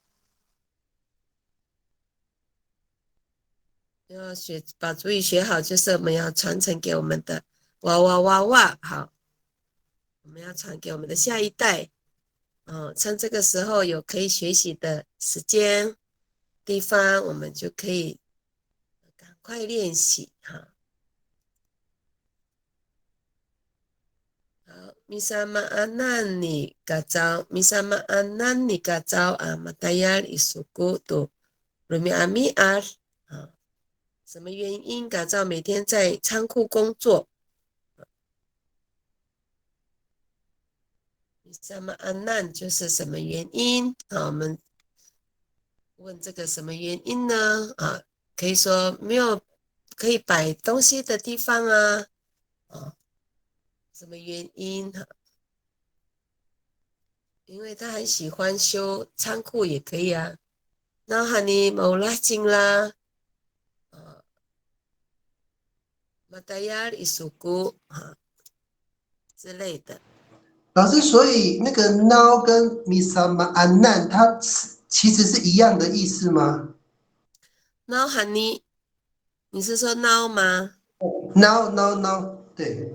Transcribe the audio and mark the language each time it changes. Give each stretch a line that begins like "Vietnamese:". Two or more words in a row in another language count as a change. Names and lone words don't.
Chinese: 要把族语学好，就是我们要传承给我们的哇哇哇哇我们要传给我们的下一代趁这个时候有可以学习的时间地方，我们就可以赶快练习好，
Amis: misama anan ni kacau matayar isuku tu rumiami ar
Chinese: 什么原因改造每天在仓库工作
Amis: misama anan
Chinese: 就是什么原因我们问这个什么原因呢可以说没有可以摆东西的地方什么原因因为他很喜欢修仓库也可以那
Amis: hani mau lajing
Chinese: 啦
Amis: matayar isuku
Chinese: 之类的。老师，所以那个 now 跟
Amis: misama anan
Chinese: 它其实是一样的意思吗
Amis: now hani
Chinese: 你是说 now 吗？now 对。